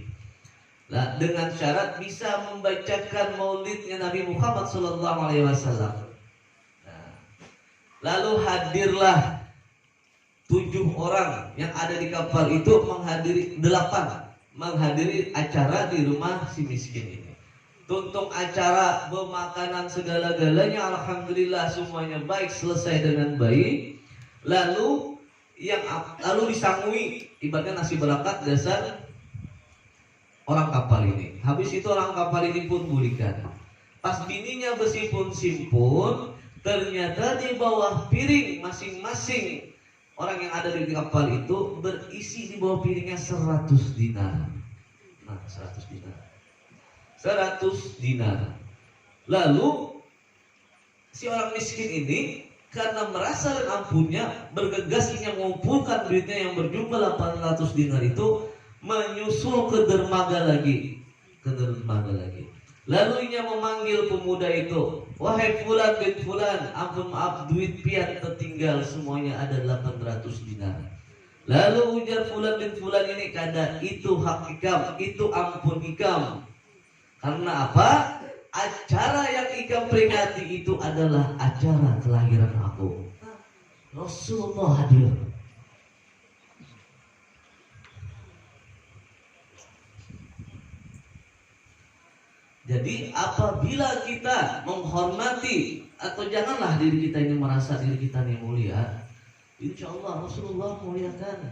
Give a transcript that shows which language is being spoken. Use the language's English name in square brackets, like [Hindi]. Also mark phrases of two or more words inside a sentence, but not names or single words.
[Indonesian] Nah, dengan syarat bisa membacakan maulidnya Nabi Muhammad SAW. Nah, lalu hadirlah 7 orang yang ada di kapal itu menghadiri acara di rumah si miskin ini. Tuntung acara bermakanan segala-galanya, alhamdulillah semuanya baik, selesai dengan baik. Lalu disangui ibaratnya nasi berakat dasar orang kapal ini. Habis itu orang kapal ini pun burikan. Pas bininya bersimpun-simpun, ternyata di bawah piring masing-masing orang yang ada di kapal itu berisi di bawah piringnya 100 dinar. Nah, 100 dinar. Lalu si orang miskin ini karena merasa dan ampunnya bergegas ingin mengumpulkan duitnya yang berjumlah 800 dinar itu, menyusul ke dermaga lagi. Lalu ia memanggil pemuda itu, wahai [Arabic] fulan bin fulan, [Indonesian] ampun maaf [Banjar] duit pian [Indonesian] tertinggal, semuanya ada 800 dinar. Lalu ujar [Arabic] fulan bin fulan [Indonesian] ini, [Banjar] kada itu hak ikam, itu ampun ikam. [Indonesian] Karena apa? Acara yang ikam peringati itu adalah acara kelahiran aku. Rasulullah hadir. Jadi apabila kita menghormati, atau janganlah diri kita ini merasa diri kita ini mulia, [Arabic] insya Allah [Indonesian] Rasulullah muliakan.